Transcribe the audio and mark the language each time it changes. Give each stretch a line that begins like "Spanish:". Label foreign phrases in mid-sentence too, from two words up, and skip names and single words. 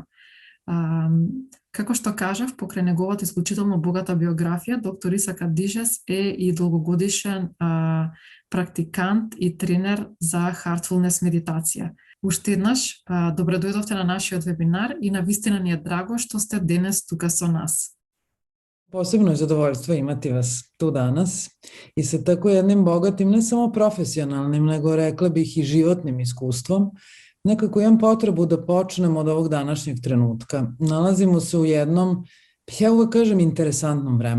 Macedonian: Како што кажав, покрај неговата исклучително богата биографија, доктор Исака Дижес е и долгогодишен практикант и тренер за
English: Heartfulness медитација.
Macedonian: Уште еднаш, добре дојдовте на нашиот вебинар и навистина ни е драго што сте денес тука со нас.
Serbian: Posebno je zadovoljstvo imati vas tu danas i sa tako jednim bogatim, ne samo profesionalnim, nego rekla bih i životnim iskustvom. Nekako imam potrebu da počnem od ovog današnjeg trenutka. Nalazimo se u jednom, ja uvek kažem, interesantnom vremenu.